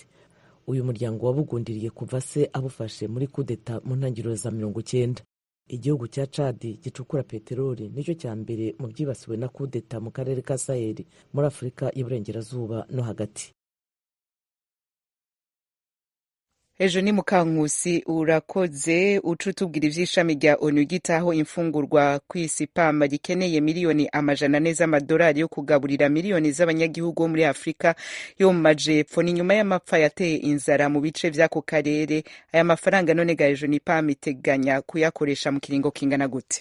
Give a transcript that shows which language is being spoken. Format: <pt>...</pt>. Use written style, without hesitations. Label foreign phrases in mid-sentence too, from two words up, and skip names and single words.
<rw>Uyu muryango wabugundiriye kuva se abufashe muri kudeta mu ntangiriro za 90. Igihugu cya Chad gicukura peteroli nicyo cya mbere mu byibasiwe na kudeta mu karere ka Sahel muri Afurika y'Iburengerazuba no hagati.</rw> <rn>Ejo ni Mukankusi urakoze. Ucutubwira ivy'ishami rya ONU gitaho imfungurwa kw'isi PAM gikeneye miliyoni 100 z'amadolari yo kugaburira miliyoni z'abanyagihugu muri Afrika yo mu majepfo, ni nyuma y'amapfa yateye inzara mu bice vy'ako karere. Aya mafaranga none ga ejo ni PAM iteganya kuyakoresha mu kiringo kingana gute?</rn>